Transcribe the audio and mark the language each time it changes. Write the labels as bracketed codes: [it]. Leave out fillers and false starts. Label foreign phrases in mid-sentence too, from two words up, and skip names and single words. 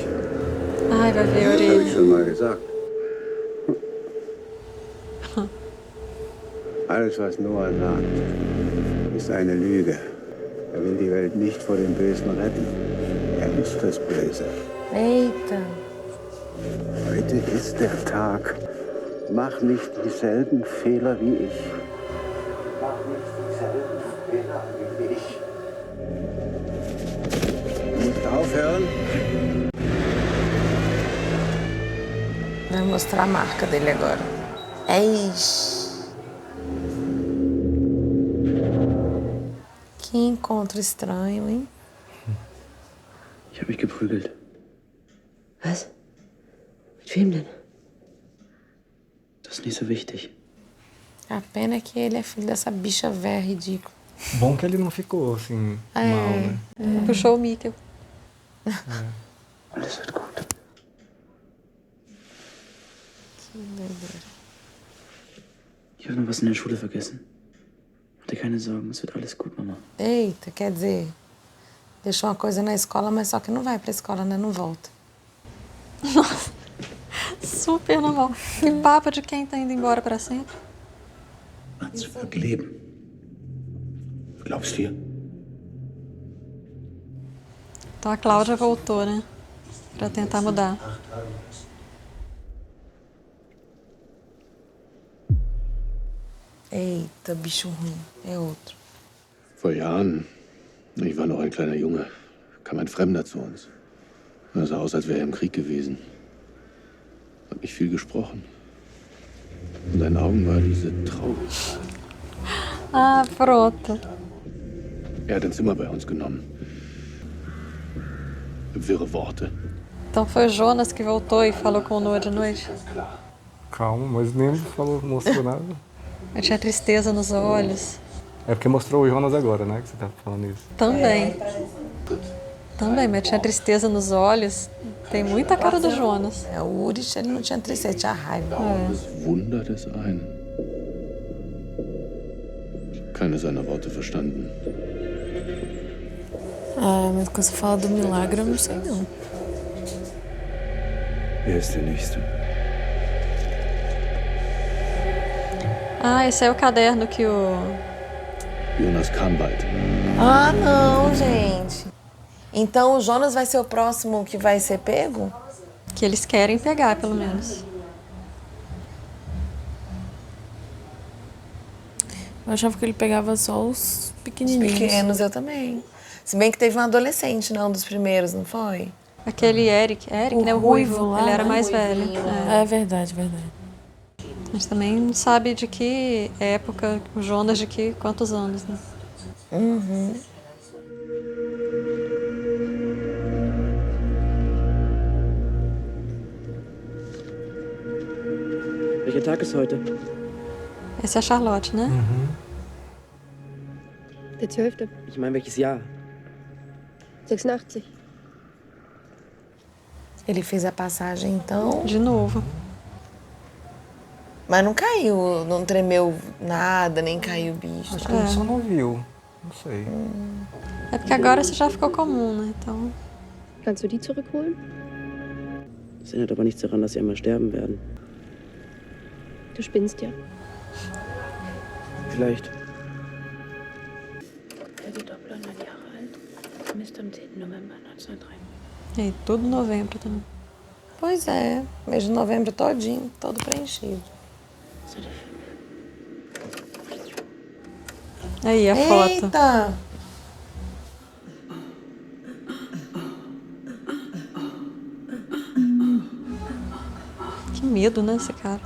[pt] Ai, vai ver a [de] Das habe ich [pt] orelha. [de] schon mal gesagt. Alles, was Noah sagt, ist eine Lüge. Er will die Welt nicht vor dem Bösen retten. Er ist das Böse. [pt] Eita. [de] Heute ist der Tag. Mach nicht dieselben Fehler wie ich. Mach nicht dieselben Fehler wie ich. Du musst aufhören. [pt] Vai mostrar a marca dele agora. Eish. Que encontro estranho, hein? [de] Ich habe mich geprügelt. Was? Mit wem denn? Das ist nicht so wichtig. [pt] A pena é que ele é filho dessa bicha véia ridícula. Bom que ele não ficou, assim, mal, né? Puxou o Mikkel. [de] Alles wird gut. [pt] Que doideira. [de] Ich habe noch was in der Schule vergessen. Mach dir keine Sorgen, es wird alles gut, Mama. [pt] Eita, quer dizer, deixou uma coisa na escola, mas só que não vai pra escola, né? Não volta. Nossa, super normal. Que papo de quem tá indo embora pra sempre. [de] Ans Verkleben. Glaubst du? [pt] Então a Cláudia voltou, né? Pra tentar mudar. Eita, bicho ruim. É outro. [de] Vor Jahren, ich war noch ein kleiner Junge, kam ein Fremder zu uns. Er sah aus, als wäre er im Krieg gewesen. Hat nicht viel gesprochen. In seinen Augen war diese Traurigkeit. [pt] Ah, pronto. [de] Er hat ein Zimmer bei uns genommen. Wirre Worte. [pt] Então foi o Jonas que voltou e falou com o Noah de noite. Calma, mas nem falou, mostrou nada. Eu tinha tristeza nos olhos. É porque mostrou o Jonas agora, né? Que você tá falando isso. Também. Também, mas tinha tristeza nos olhos. Tem muita cara do Jonas. É, o Urich, ele não tinha tristeza, tinha raiva. [de] Das Wunder des einen. Keine seiner Worte verstanden. [pt] Ah, mas quando você fala do milagre, eu não sei não. [de] Wer ist der Nächste? [pt] Ah, esse é o caderno que o... Jonas Kahnwald. Ah, não, gente. Então o Jonas vai ser o próximo que vai ser pego? Que eles querem pegar, pelo menos. Eu achava que ele pegava só os pequenininhos. Os pequenos, eu também. Se bem que teve um adolescente, não, dos primeiros, não foi? Aquele Eric, né? O ruivo lá, ele era mais velho. É verdade, verdade. Mas também não sabe de que época, o Jonas de que quantos anos, né? Uhum. [de] Welcher Tag ist heute? [pt] Essa é a Charlotte, né? [de] Der 12. Ich meine, welches Jahr? 86. [pt] Ele fez a passagem, então... De novo. Mas não caiu, não tremeu nada, nem caiu o bicho. Acho que ele só não viu. Não sei. É porque agora isso já ficou comum, né? Então... [de] Kannst du die zurückholen? Das ändert aber nichts daran, dass sie einmal sterben werden. Du spinnst ja. Vielleicht. Er wird Doppler 9 Jahre alt. Vermisst am 10. November 1903. [pt] E aí, tudo novembro também. Pois é, mês de novembro todinho, todo preenchido. Aí, a foto. Eita! Que medo, né, esse cara?